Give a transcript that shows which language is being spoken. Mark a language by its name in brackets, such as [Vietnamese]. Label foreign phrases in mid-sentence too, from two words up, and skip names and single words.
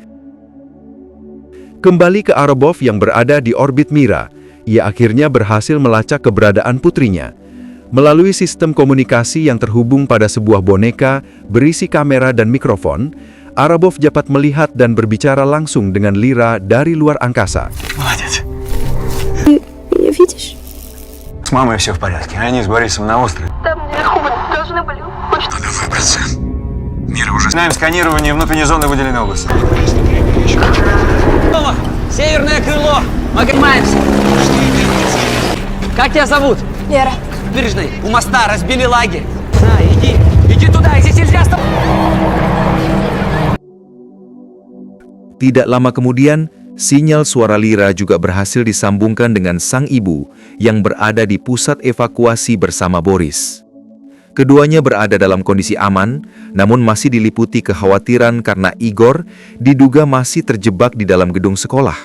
[Indonesian] Kembali ke Arabov yang berada di orbit Mira, ia akhirnya berhasil melacak keberadaan putrinya. Melalui sistem komunikasi yang terhubung pada sebuah boneka berisi kamera dan mikrofon, Arabov dapat melihat dan berbicara langsung dengan Lyra dari luar angkasa. [Russian] Молодец. Меня видишь? С мамой все в порядке. Они с Борисом на острове. Там наверху мы должны были... Надо выбраться. Мира уже... Начинаем сканирование внутренней зоны выделенной области. Северное крыло! Мы поднимаемся! Как тебя зовут? Лера. Набережной, у моста разбили лагерь. На, иди туда, здесь нельзя с тобой. [Indonesian] Tidak lama kemudian, sinyal suara Lyra juga berhasil disambungkan dengan sang ibu yang berada di pusat evakuasi bersama Boris. Keduanya berada dalam kondisi aman, namun masih diliputi kekhawatiran karena Igor diduga masih terjebak di dalam gedung sekolah.